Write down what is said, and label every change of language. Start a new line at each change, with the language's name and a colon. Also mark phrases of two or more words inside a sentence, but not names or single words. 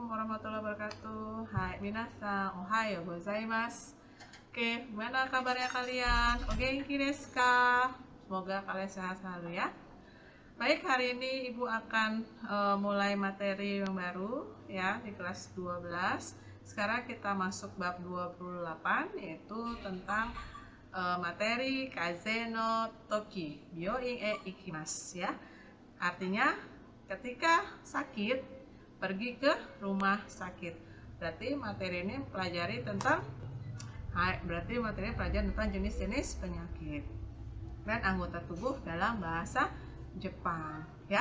Arabic: ورحمة الله وبركاته.
Japanese: Hai みなさん、おはようございます.
Indonesian: Oke, gimana kabarnya kalian?
Japanese: お元気ですか?
Indonesian: Semoga kalian sehat selalu ya. Baik, hari ini Ibu akan mulai materi yang baru ya di kelas 12. Sekarang kita masuk bab 28, yaitu tentang materi
Japanese: 風邪の時病院へ行きます
Indonesian: ya. Artinya ketika sakit pergi ke rumah sakit. Berarti materi ini pelajari tentang jenis-jenis penyakit dan anggota tubuh dalam bahasa Jepang ya.